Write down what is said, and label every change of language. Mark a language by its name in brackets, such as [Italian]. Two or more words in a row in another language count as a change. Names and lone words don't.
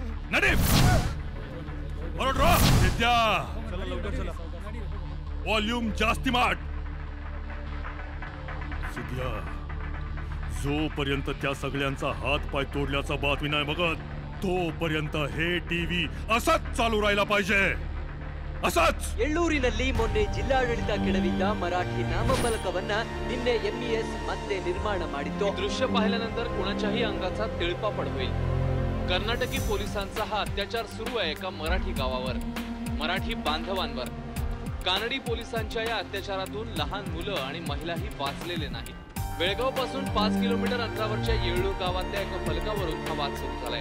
[Marathi] विद्या वॉल्यूम जास्ती माट. जोपर्यंत त्या सगळ्यांचा हात पाय तोडल्याचा बातमी नाही बघत तोपर्यंत हे टीव्ही असाच चालू राहिला पाहिजे. ಅಸಾಚ್ [Kannada] ಎಳ್ಳೂರಿನಲ್ಲಿ ಮೊನ್ನೆ ಜಿಲ್ಲಾಡಳಿತ ಕೆಡವಿದ್ದ ಮರಾಠಿ ನಾಮಫಲಕವನ್ನ ನಿನ್ನೆ ಎಂಇಎಸ್ ಮತ್ತೆ निर्माण ಮಾಡಿತ್ತು. [Marathi] दृश्य पाहिल्यानंतर कोणाच्याही अंगाचा तिळपापड होईल. कर्नाटकी पोलिसांचा हा अत्याचार सुरू आहे एका मराठी गावावर, मराठी बांधवांवर. कानडी पोलिसांच्या या अत्याचारातून लहान मुलं आणि महिलाही वाचलेले नाहीत. बेळगाव पासून 5 किलोमीटर अंतरावरच्या येळूर गावातल्या एका फलकावरून हा वाद सुरू झालाय.